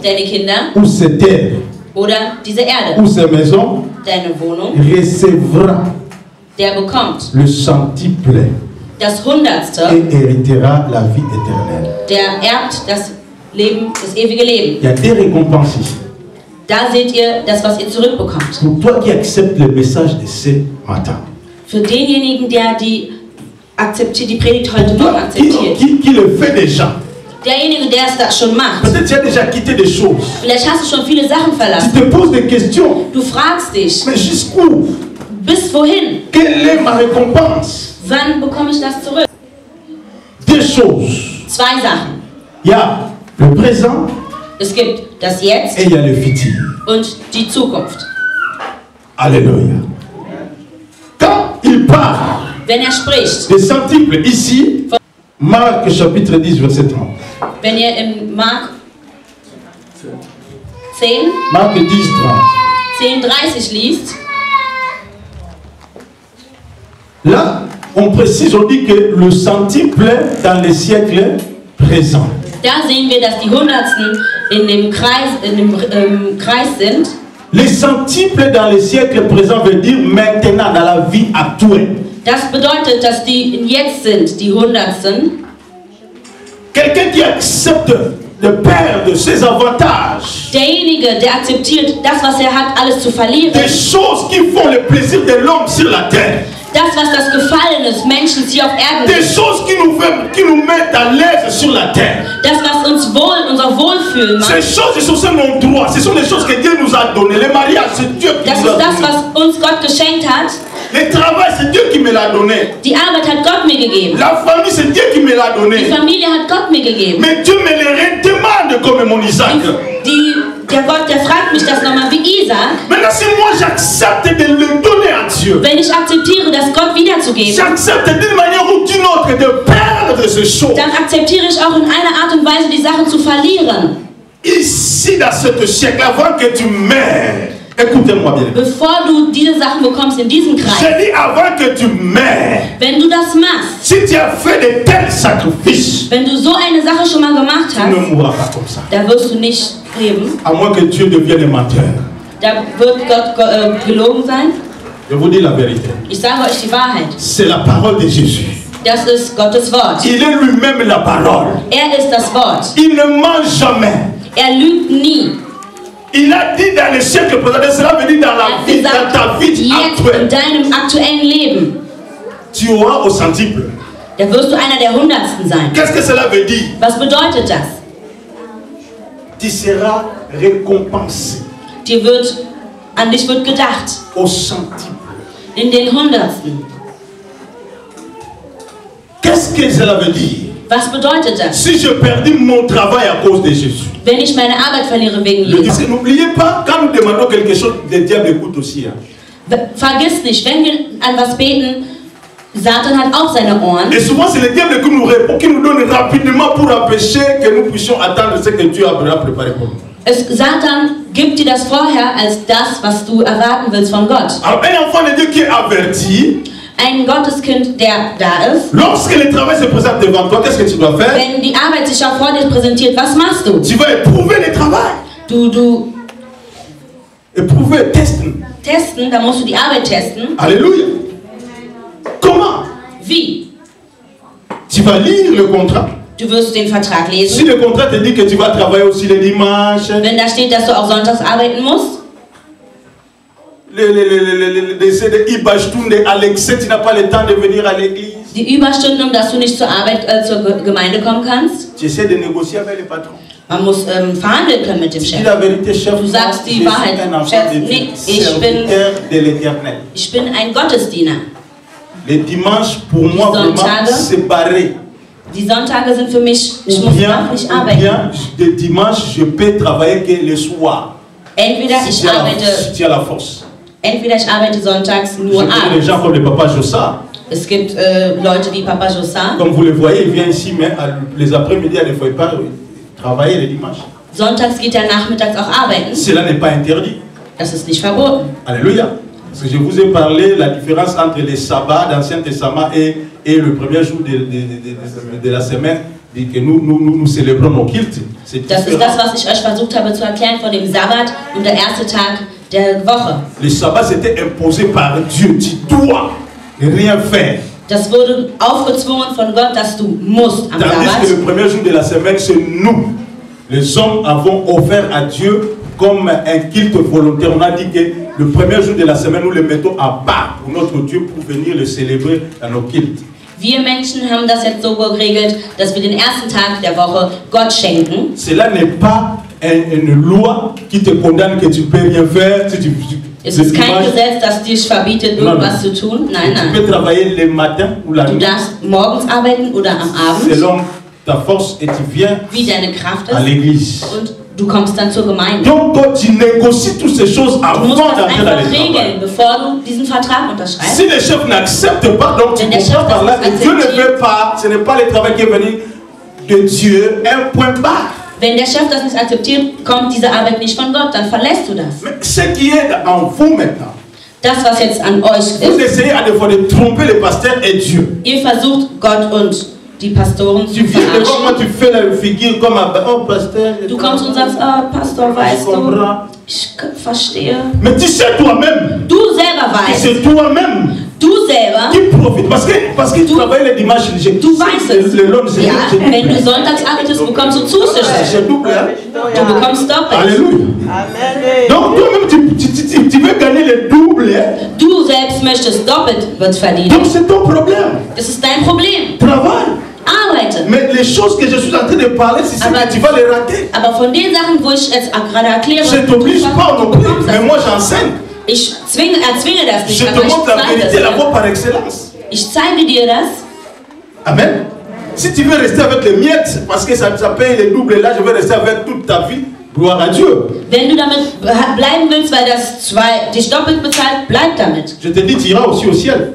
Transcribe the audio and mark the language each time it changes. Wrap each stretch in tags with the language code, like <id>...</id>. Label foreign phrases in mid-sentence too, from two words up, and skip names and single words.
<de>Deine Kinder.</de> <fr>Ou ses terres.</fr> <de>Oder diese Erde.</de> <fr>Ou ses maisons.</fr> <de>Deine Wohnung.</de> <fr>Recevra</fr> <de>Der bekommt</de> <fr>le centuple</fr> <de>das Hundertste.</de> <fr>et héritera la vie éternelle.</fr> <de>Der erbt das Leben, das ewige Leben.</de> <fr>Il y a des récompenses ici.</fr> <de>Da seht ihr das, was ihr zurückbekommt.</de> <fr>Pour toi qui acceptes le message de ce matin.</fr> <de>Für denjenigen, der die Predigt heute</de> <fr>Pour</fr> <de>noch</de> <fr>toi</fr> <de>akzeptiert.</de> <fr>qui le fait déjà.</fr> <de>Derjenige, der es da schon macht.</de> <fr>Peut-être tu as déjà quitté des choses.</fr> <de>Vielleicht hast du schon viele Sachen</de> <fr>Tu</fr> <de>verlassen.</de> <fr>te poses des questions.</fr> <de>Du fragst dich,</de> <fr>Mais jusqu'où?</fr> <de>bis wohin?</de> <fr>Quelle est ma récompense?</fr> <de>Wann bekomme ich das zurück?</de> <fr>Deux choses.</fr> <de>Zwei Sachen.</de> <fr>Il y a le présent</fr> <de>Es gibt das Jetzt</de> <fr>et il y a le futur.</fr> <de>und die Zukunft.</de> <fr>Alléluia. Quand il parle</fr> <de>Wenn er spricht,</de> <fr>des centuples ici, Marc chapitre 10, verset 30.</fr> <de>wenn ihr in Mark 10,</de> <fr>Marc 10, 30.</fr> <de>10:30 liest,</de> <fr>Là, on précise, on dit que le centuple dans les siècles présents.</fr> <de>Da sehen wir, dass die Hundertsten in dem Kreis sind.</de> <fr>Les centuples dans les siècles présents veut dire maintenant, dans la vie actuelle.</fr> <de>Das bedeutet, dass die jetzt sind, die Hundertsten.</de> <fr>Quelqu'un qui accepte de perdre ses avantages,</fr> <de>Derjenige, der akzeptiert, das, was er hat, alles zu verlieren.</de> <fr>des choses qui font le plaisir de l'homme sur la terre,</fr> <de>Das, was das Gefallen des Menschen hier auf Erden</de> <fr>des</fr> <de>ist.</de> <fr>choses qui nous mettent à l'aise sur la terre.</fr> <de>Das, was uns unser Wohlfühlen macht.</de> <fr>Ces choses, ce sont nos droits, ce sont les choses que Dieu nous a données. Le mariage, c'est Dieu qui</fr> <de>Das</de> <fr>nous a</fr> <de>ist das,</de> <fr>donné.</fr> <de>was uns Gott geschenkt hat.</de> <fr>Le travail, c'est Dieu qui me l'a donné.</fr> <de>Die Arbeit hat Gott mir gegeben.</de> <fr>La famille, c'est Dieu qui me l'a</fr> <de>Die</de> <fr>donné.</fr> <de>Familie hat Gott mir gegeben.</de> <fr>Mais Dieu me le redemande comme mon Isaac.</fr> <de>Der Gott, der fragt mich das nochmal wie Isaac.</de> <fr>Maintenant, si moi j'accepte de le donner à Dieu,</fr> <de>Wenn ich akzeptiere, das Gott wiederzugeben,</de> <fr>j'accepte d'une manière ou d'une autre de perdre ces choses.</fr> <de>dann akzeptiere ich auch in einer Art und Weise, die Sachen zu verlieren.</de> <fr>Ici, dans ce siècle, avant que tu meurs, écoutez-moi bien.</fr> <de>Bevor du diese Sachen bekommst in diesem Kreis,</de> <fr>Je dis avant que tu meurs,</fr> <de>wenn du das machst,</de> <fr>si tu as fait de tels sacrifices,</fr> <de>wenn du so eine Sache schon mal gemacht</de> <fr>tu ne</fr> <de>hast,</de> <fr>mourras pas comme ça.</fr> <de>da wirst du nicht leben.</de> <fr>À moins que Dieu devienne menteur.</fr> <de>Da wird Gott gelogen sein.</de> <fr>Je vous dis la vérité.</fr> <de>Ich sage euch die Wahrheit.</de> <fr>C'est la parole de Jésus.</fr> <de>Das ist Gottes Wort.</de> <fr>Il est lui-même la parole.</fr> <de>Er ist das Wort.</de> <fr>Il ne ment jamais.</fr> <de>Er lügt nie.</de> <fr>Il a dit dans le siècle présent, cela veut dire dans</fr> <de>Er</de> <fr>la</fr> <de>hat</de> <fr>vie, dans</fr> <de>gesagt,</de> <fr>ta vie</fr> <de>jetzt in</de> <fr>actuelle,</fr> <de>deinem aktuellen Leben,</de> <fr>tu auras au centuple.</fr> <de>da wirst du einer der Hundertsten sein.</de> <fr>Qu'est-ce que cela veut dire?</fr> <de>Was bedeutet das?</de> <fr>Tu seras récompensé</fr> <de>An dich wird gedacht.</de> <fr>au centuple.</fr> <de>In den Hundertsten.</de> <fr>Qu'est-ce que cela veut dire?</fr> <de>Was bedeutet das?</de> <fr>Si je perdis mon travail à cause de Jésus.</fr> <de>Wenn ich meine Arbeit verliere wegen Jesus.</de> <fr>N'oubliez pas, quand nous demandons quelque chose, le diable écoute aussi. Hein.</fr> <de>Vergiss nicht, wenn wir an was beten, Satan hat auch seine Ohren.</de> <fr>Et souvent, c'est le diable qui nous répond, qui nous donne rapidement pour empêcher que nous puissions attendre ce que Dieu a préparé pour nous.</fr> <de>Satan gibt dir das vorher als das, was du erwarten willst von Gott.</de> <fr>Alors, un enfant de Dieu qui est averti,</fr> <de>Ein Gotteskind, der da ist,</de> <fr>lorsque le travail se présente devant toi, qu'est-ce que tu dois faire?</fr> <de>wenn die Arbeit sich auch vor dir präsentiert, was machst du?</de> <fr>Tu vas éprouver le travail.</fr> <de>Du</de> <fr>Éprouver,</fr> <de>testen. testen, da musst du die Arbeit testen.</de> <fr>Alléluia. Comment?</fr> <de>Wie?</de> <fr>Tu vas lire le contrat.</fr> <de>Du wirst den Vertrag</de> <fr>Si</fr> <de>lesen.</de> <fr>le contrat te dit que tu vas travailler aussi le dimanche,</fr> <de>Wenn da steht, dass du auch sonntags arbeiten musst,</de> <fr>les Ibashtunde, Alexei, tu n'as pas le temps de venir à l'église.</fr> <de>die Überstunden, um dass du nicht zur Arbeit, zur Gemeinde kommen kannst.</de> <fr>Tu essaies de négocier avec le patron.</fr> <de>Man muss verhandeln können mit dem</de> <fr>Dis</fr> <de>Chef.</de> <fr>la vérité, chef.</fr> <de>Du sagst die</de> <fr>Je</fr> <de>Wahrheit,</de> <fr>suis un enfant</fr> <de>Chef.</de> <fr>de Dieu,</fr> <de>Nee, ich bin-</de> <fr>serviteur de l'Éternel.</fr> <de>Ich bin ein Gottesdiener.</de> <fr>Les dimanches, pour moi, vraiment</fr> <de>Sonntage.</de> <fr>séparés.</fr> <de>Die Sonntage sind für mich, ich</de> <fr>Ou</fr> <de>muss</de> <fr>bien,</fr> <de>auch nicht</de> <fr>ou</fr> <de>arbeiten.</de> <fr>bien, de dimanche, je peux travailler que le soir.</fr> <de>Entweder</de> <fr>Si</fr> <de>ich</de> <fr>tu as la-</fr> <de>arbeite,</de> <fr>si tu as la force.</fr> <de>sonntags</de> <fr>Je</fr> <de>nur</de> <fr>connais les</fr> <de>abends.</de> <fr>gens comme le papa Jossa.</fr> <de>Es gibt Leute wie Papa Jossa.</de> <fr>Comme vous le voyez, il vient ici, mais les après-midi, il ne faut pas travailler le dimanche.</fr> <de>Sonntags geht er nachmittags auch arbeiten.</de> <fr>Cela n'est pas interdit.</fr> <de>Das ist nicht verboten.</de> <fr>Alléluia. Parce que je vous ai parlé la différence entre les sabbats d'Ancien Testament et le premier jour de la semaine que nous célébrons nos cultes. C'est</fr> <de>Das ist</de> <fr>différent.</fr> <de>das, was ich euch versucht habe zu erklären von dem Sabbat und der erste Tag der Woche.</de> <fr>Le sabbat c'était imposé par Dieu. Tu dois rien faire.</fr> <de>Das wurde aufgezwungen von Gott, dass du musst am</de> <fr>Tandis que le</fr> <de>Sabbat.</de> <fr>premier jour de la semaine, c'est nous. Les hommes avons offert à Dieu comme un culte volontaire. On a dit que le premier jour de la semaine, nous le mettons à part pour notre Dieu pour venir le célébrer dans nos cultes.</fr> <de>Wir Menschen haben das jetzt so geregelt, dass wir den ersten Tag der Woche Gott schenken.</de> <fr>Cela n'est pas une loi qui te condamne que tu ne peux rien faire.</fr> <de>Es ist kein Gesetz, das dich verbietet, irgendwas zu tun. Nein,</de> <fr>Tu</fr> <de>nein.</de> <fr>peux travailler le matin ou la</fr> <de>Du</de> <fr>nuit</fr> <de>darfst morgens arbeiten oder am Abend,</de> <fr>selon ta force et tu viens</fr> <de>wie deine Kraft</de> <fr>à</fr> <de>ist.</de> <fr>l'église.</fr> <de>Und du kommst dann zur Gemeinde.</de> <fr>Donc toi, tu négocies toutes ces choses</fr> <de>Du</de> <fr>avant</fr> <de>musst das</de> <fr>d'entrer dans</fr> <de>einfach</de> <fr>le travail.</fr> <de>regeln, bevor du diesen Vertrag unterschreibst.</de> <fr>Si le chef n'accepte pas, donc tu</fr> <de>Wenn der</de> <fr>comprends</fr> <de>Chef</de> <fr>par là</fr> <de>das</de> <fr>que</fr> <de>nicht</de> <fr>Dieu ne</fr> <de>akzeptiert.</de> <fr>veut pas, ce n'est pas le travail qui est venu de Dieu, un point barre.</fr> <de>Wenn der Chef das nicht akzeptiert, kommt diese Arbeit nicht von Gott, dann verlässt du das.</de> <fr>Mais ce qui est en vous maintenant,</fr> <de>Das, was jetzt an euch</de> <fr>Vous</fr> <de>ist,</de> <fr>essayez à des fois de tromper le pasteur et Dieu.</fr> <de>ihr versucht Gott und die Pastoren</de> <fr>Tu</fr> <de>zu</de> <fr>viens devant moi,</fr> <de>verarschen.</de> <fr>tu fais la figure comme un oh, pasteur.</fr> <de>Du kommst und sagst, oh, Pastor, weißt du, ich verstehe.</de> <fr>Mais tu sais toi-même,</fr> <de>Du selber weißt,</de> <fr>c'est toi-même</fr> <de>du selber,</de> <fr>qui profite. Parce que tu travailles le dimanche,</fr> <de>du weißt es.</de> <fr>le long, c'est</fr> <de>Ja, wenn du</de> <fr>double.</fr> <de>sonntags arbeitest, bekommst du Zuschüsse.</de> <fr>C'est double, hein?</fr> <de>Du bekommst doppelt.</de> <fr>Alléluia. Donc toi-même, tu veux gagner le double. Hein?</fr> <de>Du selbst möchtest doppelt wird verdienen.</de> <fr>Donc c'est ton problème.</fr> <de>Das ist dein Problem.</de> <fr>Travaille.</fr> <de>Arbeite.</de> <fr>Mais les choses que je suis en train de parler, c'est ça que tu vas les rater.</fr> <de>Aber von den Sachen, wo ich jetzt gerade erkläre,</de> <fr>Je ne t'oblige pas non plus, mais moi j'enseigne.</fr> <de>ich erzwinge das nicht,</de> <fr>Je te</fr> <de>aber ich</de> <fr>montre la</fr> <de>zeige</de> <fr>vérité, la</fr> <de>das</de> <fr>voie</fr> <de>dir.</de> <fr>par excellence.</fr> <de>Ich zeige dir das.</de> <fr>Amen. Si tu veux rester avec les miettes, parce que ça paye les doubles là, je vais rester avec toute ta vie. Gloire à Dieu.</fr> <de>Wenn du damit bleiben willst, weil das dich doppelt bezahlt, bleib damit.</de> <fr>Je te dis, tu iras aussi au ciel.</fr>